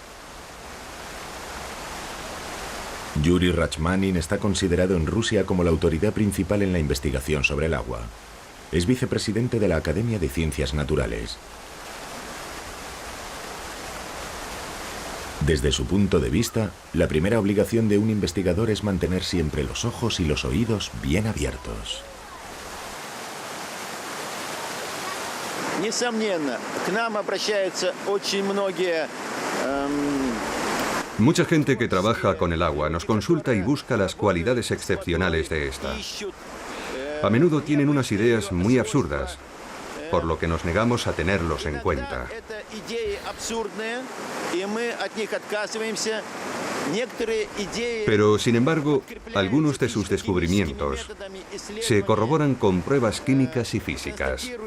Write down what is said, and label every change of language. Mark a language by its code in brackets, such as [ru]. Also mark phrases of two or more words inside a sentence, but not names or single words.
[es] Yuri Rachmanin está considerado en Rusia como la autoridad principal en la investigación sobre el agua. Es vicepresidente de la Academia de Ciencias Naturales. Desde su punto de vista, la primera obligación de un investigador es mantener siempre los ojos y los oídos bien abiertos. [ru] Несомненно, к нам обращаются очень многие. [es] Mucha gente que trabaja con el agua nos consulta y busca las cualidades excepcionales de esta. A menudo tienen unas ideas muy absurdas, por lo que nos negamos a tenerlos en cuenta. Pero, sin embargo, algunos de sus descubrimientos se corroboran con pruebas químicas y físicas.